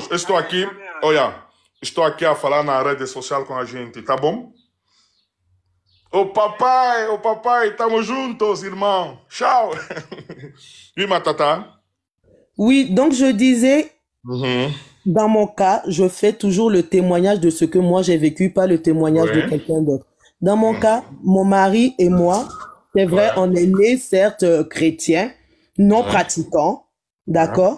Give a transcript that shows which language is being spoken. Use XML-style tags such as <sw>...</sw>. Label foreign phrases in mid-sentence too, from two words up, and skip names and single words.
<pt>Eu estou aqui, olha, estou aqui a falar na rede social com a gente, tá bom? Ô papai, estamos juntos, irmão. Tchau.</pt> <fr>Oui, ma tata. Oui, donc je disais, dans mon cas, je fais toujours le témoignage de ce que moi j'ai vécu, pas le témoignage de quelqu'un d'autre. Dans mon cas, mon mari et moi, c'est vrai, on est nés, certes, chrétiens, non pratiquants, d'accord?</fr>